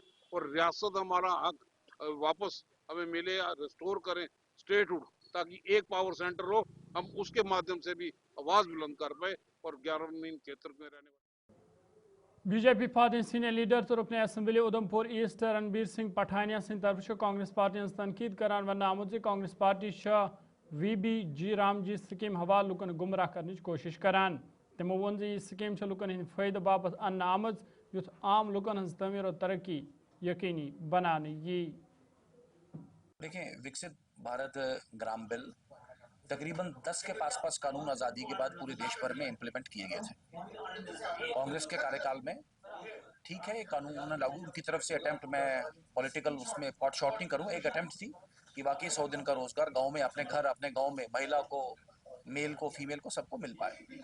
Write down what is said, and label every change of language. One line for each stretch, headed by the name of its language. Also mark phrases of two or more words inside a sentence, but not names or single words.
Hindi: और रियासत हमारा हक वापस हमें मिले, रिस्टोर करें स्टेटहुड, ताकि एक
English: power center
Hindi: हो, हम उसके माध्यम से भी आवाज बुलंद कर पाए और ग्रामीण क्षेत्र में रहने वाले।
Kashmiri: बीजेपी पार्टी
English: senior leader
Kashmiri: तो रुकने असम्बली उधमपुर ईस्ट रणबीर सिंह पठानिया सिंह तरफ कांग्रेस पार्टी तनकीद करान वन आमुत कांग्रेस पार्टी VBG रामजी स्कीम हवाल लुकन गुमराह करने की कोशिश करान। तमो वोन यह स्कीम लुकन हंद फायदे बापत अन्न आमज युथ आम लुकन हंज तमीर और तरक्की यकीनी बनाने यी।
Hindi: देखें, विकसित भारत ग्राम बिल तकरीबन 10 के पास कानून आज़ादी के बाद पूरे देश भर में इम्प्लीमेंट किए गए थे। कांग्रेस के कार्यकाल में ठीक है, ये कानून उन्होंने लागू, उनकी तरफ से अटेम्प्ट, मैं पॉलिटिकल उसमें
English: pot shot
Hindi: नहीं करूँ, एक अटेम्प्ट थी कि बाकी 100 दिन का रोजगार गांव में, अपने घर, अपने गांव में महिला को, मेल को, फीमेल को, सबको मिल पाए।